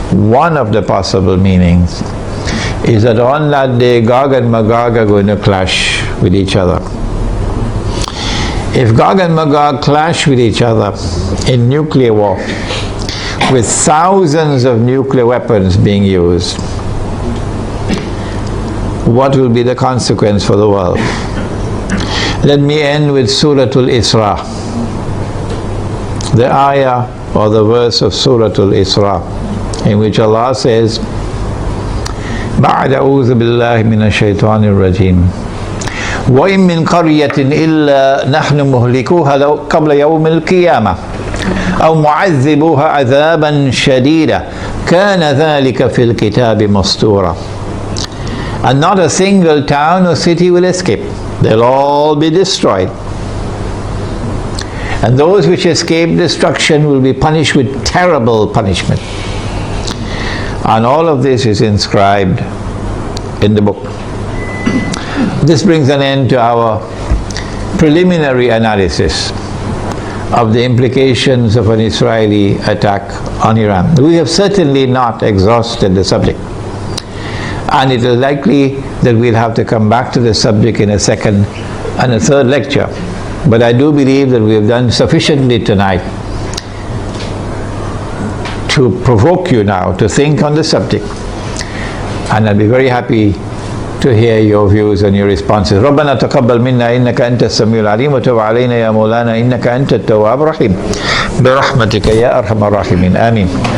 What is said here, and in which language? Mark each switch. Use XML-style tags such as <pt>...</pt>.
<en>one of the possible meanings is that on that day Gog and Magog are going to clash with each other. If Gog and Magog clash with each other in nuclear war, with thousands of nuclear weapons being used, what will be the consequence for the world? Let me end with Surah Al-Isra, the ayah or the verse of Surah Al-Isra, in which Allah says,</en> <ar>بعد أعوذ بالله من الشيطان الرجيم وإن من قرية إلا نحن مهلكوها قبل يوم القيامة أو معذبوها عذابا شديدا كان ذلك في الكتاب مسطورا.</ar> <en>And not a single town or city will escape. They'll all be destroyed. And those which escape destruction will be punished with terrible punishment. And all of this is inscribed in the book. This brings an end to our preliminary analysis of the implications of an Israeli attack on Iran. We have certainly not exhausted the subject, and it is likely that we'll have to come back to the subject in a second and a third lecture. But I do believe that we have done sufficiently tonight to provoke you now to think on the subject, and I'll be very happy to hear your views and your responses.</en> <ar>ربنا تقبل منا إنك أنت السميع العليم وتب علينا يا مولانا إنك أنت التواب الرحيم برحمتك يا أرحم الراحمين آمين.</ar>